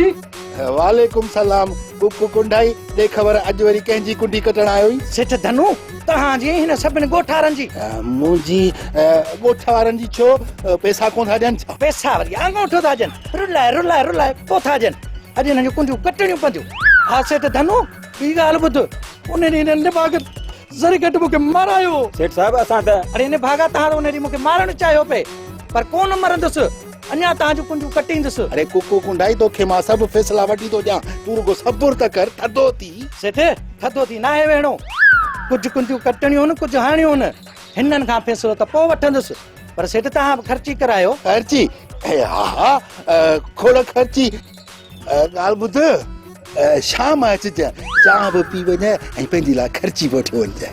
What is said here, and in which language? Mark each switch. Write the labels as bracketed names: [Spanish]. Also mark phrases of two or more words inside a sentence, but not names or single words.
[Arabic] وعليكم سلام [Sindhi] कुकु कुंडाई दे खबर अज वरी कंहिंजी कुंडी कटण आयो सेठ धनु तहां जी हिन सभिनी गोठारन जी मुंहिंजी गोठा वारनि जी छो पैसा कोन था ॾियनि पैसा वरी अंगूठो था ॾियनि रुलाए पोइ था ॾियनि अॼु हिननि जूं कुंडियूं कटणियूं पवंदियूं हा सेठ धनु ॿी ॻाल्हि ॿुध उन ॾींहुं हिन निभाग ज़री घटि मूंखे मारायो सेठ साहब असां त अरे हिन भागा तहां उन ॾींहुं मूंखे मारणु चाहियो पे पर कोन मरंदुसि अञा तहांजूं कुंडियूं कटींदुसि अरे कुकु कुंडाई तोखे मां सभु फैसला वठी थो ॾियां तूं रुगो सब्र त कर थधो थी सेठ थधो थी नाहे वेहणो कुझु कुंडियूं कटणियूं आहिनि कुझु हाणियूं आहिनि हिननि खां फैसलो त पोइ वठंदुसि पर सेठ तहां ख़र्ची करायो खर्ची हा खोड़ खर्ची ॻाल्हि ॿुध शाम अचिजांइ चांहि बि पी वञे ऐं पंहिंजी लाइ ख़र्ची बि वठी वञिजांइ